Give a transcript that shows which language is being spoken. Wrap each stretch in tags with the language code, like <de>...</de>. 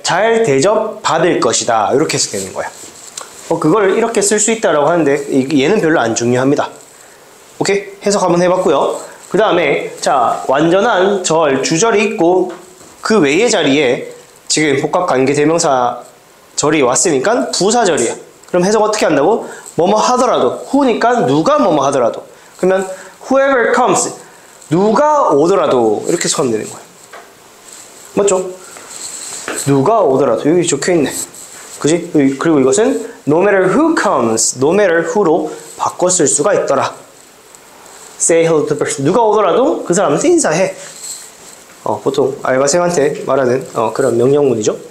<ko>잘 대접받을 것이다. 이렇게 해석되는 거야. 그걸 이렇게 쓸 수 있다라고 하는데 얘는 별로 안 중요합니다. 오케이? 해석 한번 해봤고요. 그 다음에 자, 완전한 절, 주절이 있고 그 외의 자리에 지금 복합관계 대명사 절이 왔으니까 부사절이야. 그럼 해석 어떻게 한다고? 뭐뭐 하더라도. who니까 누가 뭐뭐 하더라도. 그러면</ko> <en>whoever comes.</en> <ko>누가 오더라도 이렇게 해석하면 되는 거야. 맞죠? 누가 오더라도. 여기 적혀있네. 그지? 그리고 이것은</ko> <en>no matter who comes,</en> <ko>no matter who로 바꿔 쓸 수가 있더라.</ko> <en>Say hello to the person.</en> <ko>누가 오더라도 그 사람한테 인사해. 보통 알바생한테 말하는 그런 명령문이죠.</ko>